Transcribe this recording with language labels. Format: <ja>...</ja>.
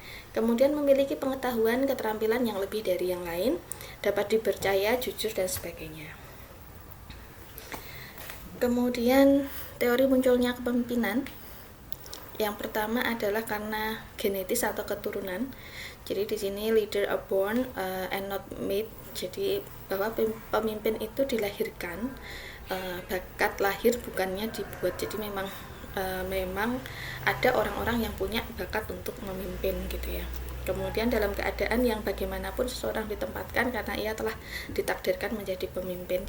<id>Kemudian memiliki pengetahuan, keterampilan yang lebih dari yang lain, dapat dipercaya, jujur, dan sebagainya. Kemudian teori munculnya kepemimpinan, yang pertama adalah karena genetis atau keturunan. Jadi di sini</id> <en>leader are born and not made.</en> <id>Jadi bahwa pemimpin itu dilahirkan, bakat lahir bukannya dibuat. Jadi memang ada orang-orang yang punya bakat untuk memimpin gitu ya. Kemudian dalam keadaan yang bagaimanapun seseorang ditempatkan karena ia telah ditakdirkan menjadi pemimpin.</id>